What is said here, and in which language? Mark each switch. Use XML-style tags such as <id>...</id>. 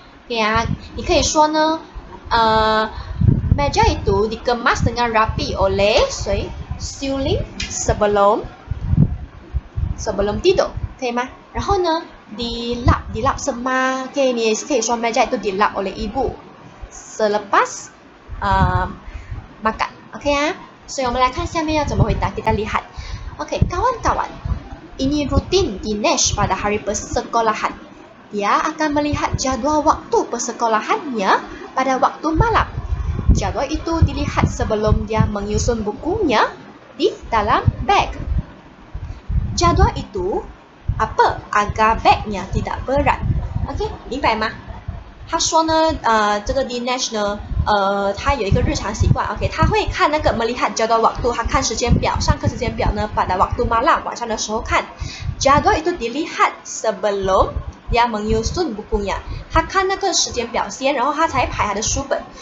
<ms>okey 啊，</ms> <zh>你可以说呢</zh> <ms>meja itu dikemas dengan rapi oleh Siuling sebelum tidur，</ms> <zh>可以吗？然后呢</zh> <ms>dilap</ms> <zh>是妈，</zh> <ms>okay,</ms> <zh>你也可以说</zh> <ms>meja itu dilap oleh ibu selepas makan。</ms> <zh>OK 啊，所以我们来看下面要怎么回答，</zh> <ms>kita lihat。 OK， kawan-kawan, ini rutin Dinesh pada hari persekolahan. Dia akan melihat jadual waktu persekolahannya pada waktu malam. Jadual itu dilihat sebelum dia menyusun bukunya di dalam beg. Jadual itu apa agar bagnya tidak berat.</ms> <zh>OK， 明白吗？他说呢，这个 Dinesh 呢，他有一个日常习惯 ，OK， 他会看那个</zh> <ms>melihat jadual waktu，</ms> <zh>他看时间表，上课时间表呢，</zh> <ms>pada waktu malam，</ms> <zh>晚上的时候看。</zh> <ms>Jadual itu dilihat sebelum dia menyusun bukunya，</ms> <zh>他看那个时间表先，然后他才排他的书本。</zh>